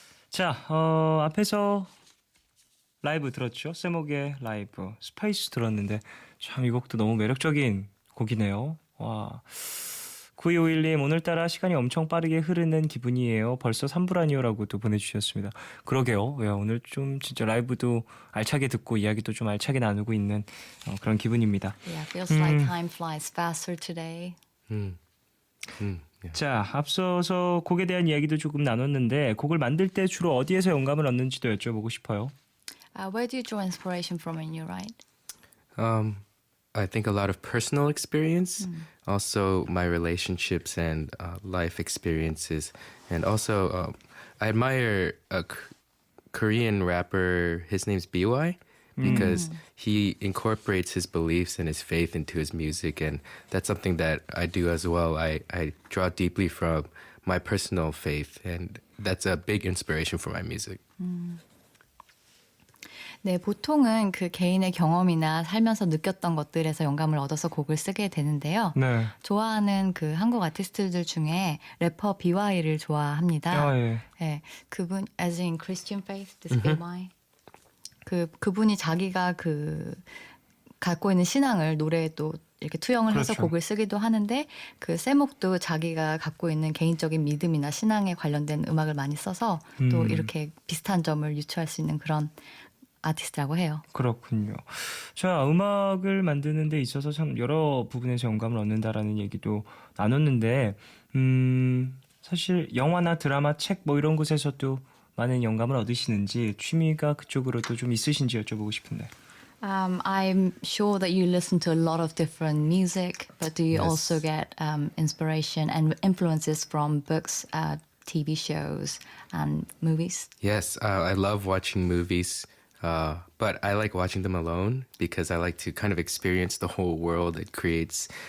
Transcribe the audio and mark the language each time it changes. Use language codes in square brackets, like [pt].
[ko] 자, 앞에서 라이브 들었죠? 쌤옥의 라이브 스페이스 들었는데 참 이 곡도 너무 매력적인 곡이네요. 와. 9251님 오늘따라 시간이 엄청 빠르게 흐르는 기분이에요. 벌써 3부라니요라고도 보내주셨습니다. 그러게요. 야, 오늘 좀 진짜 라이브도 알차게 듣고 이야기도 좀 알차게 나누고 있는 그런 기분입니다. [en] Yeah, feels like time flies faster today. Yeah. [ko] 자, 앞서서 곡에 대한 이야기도 조금 나눴는데 곡을 만들 때 주로 어디에서 영감을 얻는지도 여쭤보고 싶어요. [en] Where do you draw inspiration from when you write? I think a lot of personal experience, also my relationships and life experiences, and also I admire a Korean rapper. His name's BY because he incorporates his beliefs and his faith into his music, and that's something that I do as well. I draw deeply from my personal faith, and that's a big inspiration for my music. [ko] 네, 보통은 그 개인의 경험이나 살면서 느꼈던 것들에서 영감을 얻어서 곡을 쓰게 되는데요. 네. 좋아하는 그 한국 아티스트들 중에 래퍼 BY를 좋아합니다. 예. 네, 그분 [en] as in Christian faith, this BY. [ko] 그분이 자기가 그 갖고 있는 신앙을 노래에 또 이렇게 투영을 해서 그렇죠. 곡을 쓰기도 하는데 그 세목도 자기가 갖고 있는 개인적인 믿음이나 신앙에 관련된 음악을 많이 써서 또 이렇게 비슷한 점을 유추할 수 있는 그런 아티스트라고 해요. 그렇군요. 자, 음악을 만드는 데 있어서 참 여러 부분에서 영감을 얻는다라는 얘기도 나눴는데 사실 영화나 드라마, 책 뭐 이런 곳에서도 많은 영감을 얻으시는지 취미가 그쪽으로도 좀 있으신지 여쭤보고 싶은데. [en] I'm sure that you listen to a lot of different music, but do you Yes. also get inspiration and influences from books, TV shows, and movies? Yes, I love watching movies, but I like watching them alone because I like to kind of experience the whole world it creates.